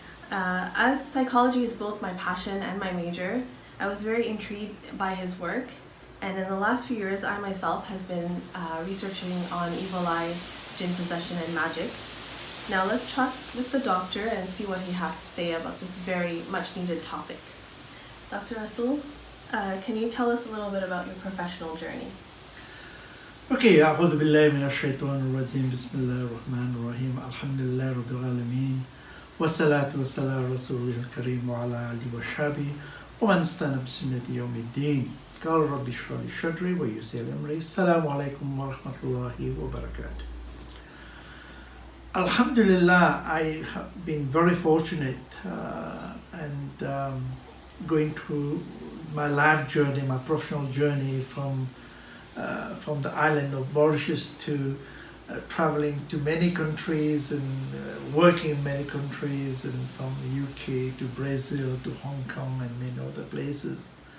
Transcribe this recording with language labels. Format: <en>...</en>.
<en>As psychology is both my passion and my major, I was very intrigued by his work, and in the last few years I myself has been researching on evil eye, Jinn possession, and magic. Now let's talk with the doctor and see what he has to say about this very much needed topic. Dr. Rassool, can you tell us a little bit about your professional journey?</en> <ar>Okay, أعوذ بالله من الشيطان الرجيم بسم الله الرحمن الرحيم الحمد لله رب العالمين والصلاة والسلام على رسوله الكريم وعلى آله وصحبه ومن استنى بسنة يوم الدين قال رب اشرح لي صدري ويسر لي أمري السلام عليكم ورحمة الله وبركاته.</ar> <en>Alhamdulillah, I have been very fortunate and going through my life journey, my professional journey from the island of Mauritius to traveling to many countries and working in many countries, and from the UK to Brazil to Hong Kong and many other places.</en>